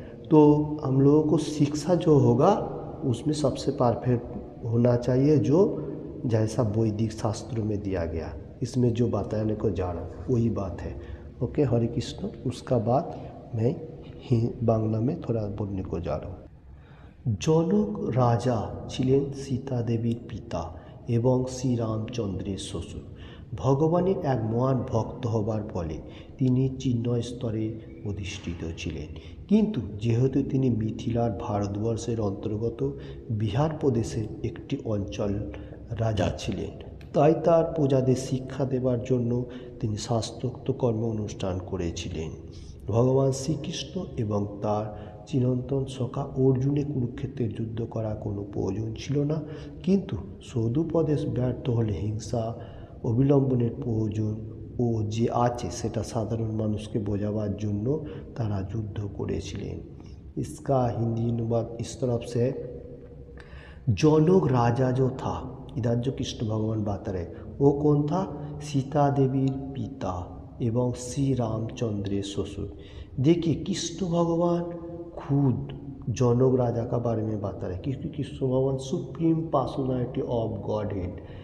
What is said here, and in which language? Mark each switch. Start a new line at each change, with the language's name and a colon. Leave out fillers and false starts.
Hindi: तो हम लोगों को शिक्षा जो होगा उसमें सबसे परफेक्ट होना चाहिए जो जैसा वैदिक शास्त्रों में दिया गया। इसमें जो बताने को जा रहा हूँ वही बात है। ओके, हरे कृष्ण। उसका बाद मैं बांग्ला में थोड़ा बोलने को जा रहा हूँ।
Bangla: জনক রাজা ছিলেন সীতা দেবীর পিতা এবং শ্রীরামচন্দ্রের শ্বশুর। ভগবানের এক মহান ভক্ত হবার ফলে তিনি চিন্ময় স্তরে অধিষ্ঠিত ছিলেন। কিন্তু যেহেতু তিনি মিথিলার ভারতবর্ষের অন্তর্গত বিহার প্রদেশের একটি অঞ্চল রাজা ছিলেন, তাই তার প্রজাদের শিক্ষা দেবার জন্য তিনি শাস্ত্রোক্ত কর্ম অনুষ্ঠান করেছিলেন। ভগবান শ্রীকৃষ্ণ এবং তার চিরন্তন সখা অর্জুনে কুরুক্ষেত্রের যুদ্ধ করার কোনো প্রয়োজন ছিল না, কিন্তু সদুপদেশ ব্যর্থ হলে হিংসা অবলম্বনের প্রয়োজন ও যে আছে সেটা সাধারণ মানুষকে বোঝাবার জন্য তারা যুদ্ধ করেছিলেন।
Hindi: इसका हिंदी अनुवाद इस तरफ से है, जनक राजा जो था, इधर जो कृष्ण भगवान बता रहे वो कौन था? सीता देवी पिता एवं श्री रामचंद्र ससुर। देखिए कृष्ण भगवान खुद जनक राजा का बारे में बता रहे, क्योंकि कृष्ण भगवान supreme personality of God head.